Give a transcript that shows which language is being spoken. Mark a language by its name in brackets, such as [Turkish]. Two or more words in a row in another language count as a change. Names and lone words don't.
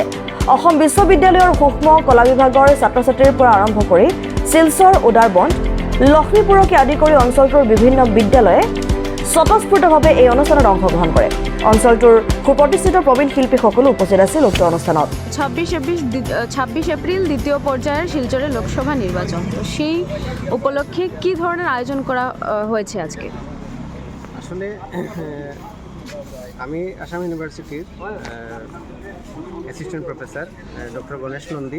[Assamese] অসম বিশ্ববিদ্যালয়ৰ সূক্ষ্ম কলা বিভাগৰ ছাত্ৰ-ছাত্ৰীৰ পৰা আৰম্ভ কৰি শিলচৰ উদাৰবন লক্ষ্মীপুৰকে আদি কৰি অঞ্চলটোৰ বিভিন্ন বিদ্যালয়ে স্বতঃস্ফূৰ্তভাৱে এই অনুষ্ঠানত অংশগ্ৰহণ কৰে। অঞ্চলটোৰ সুপ্ৰতিষ্ঠিত প্ৰবীণ শিল্পীসকলো উপস্থিত আছিল উক্ত অনুষ্ঠানত। [Bangla] 26 এপ্রিল দ্বিতীয় পর্যায়ের শিলচরে লোকসভা নির্বাচন, তো সেই উপলক্ষে কি ধরনের আয়োজন করা হয়েছে আজকে? আসলে আমি আসাম ইউনিভার্সিটির [English] assistant professor [Bangla] ডক্টর গণেশ নন্দী।